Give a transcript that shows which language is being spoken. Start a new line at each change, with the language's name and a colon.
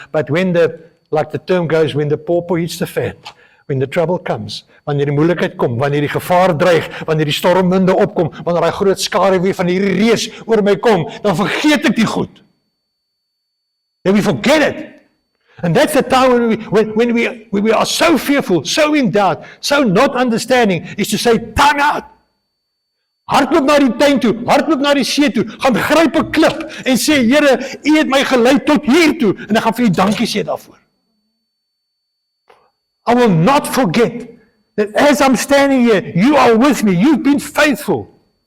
English: But when like the term goes, when the pauper hits the fan, when the trouble comes,
Afrikaans: wanneer die moeilikheid kom, wanneer die gevaar dreig, wanneer die stormwinde opkom, wanneer daai groot skare weer van hierdie reus oor my kom, dan vergeet ek die goed.
English: And we forget it. And that's the time when we are so fearful, so in doubt, so not understanding, is to say, time out.
Afrikaans: Hardloop na die tuin toe, hardloop na die see toe, gaan gryp 'n klip en sê, Here, U het my gelei tot hier toe, en ek gaan vir U dankie sê daarvoor.
English: I will not forget that as I'm standing here, You are with me, You've been faithful.